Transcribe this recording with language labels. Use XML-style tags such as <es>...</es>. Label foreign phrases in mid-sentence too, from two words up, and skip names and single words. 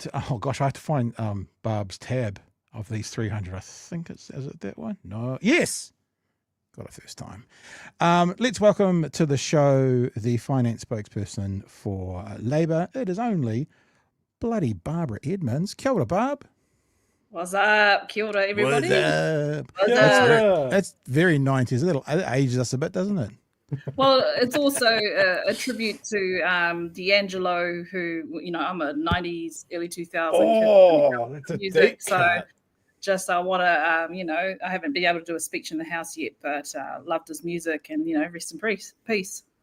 <en>Oh gosh, I have to find Barb's tab of these 300. I think is it that one? No. Yes. Got it first time. Let's welcome to the show the finance spokesperson for Labour. It is only bloody Barbara Edmonds.</en> <mi>Kia ora,</mi> <en>Barb. What's up?</en> <mi>Kia ora,</mi> <en>everybody. What's up? That's very 90s. It ages us a bit, doesn't it? Well, it's also a tribute to D'Angelo, who, I'm a 90s, early 2000s that's music. So just I want to, I haven't been able to do a speech in the House yet, but loved his music and, rest in peace.</en>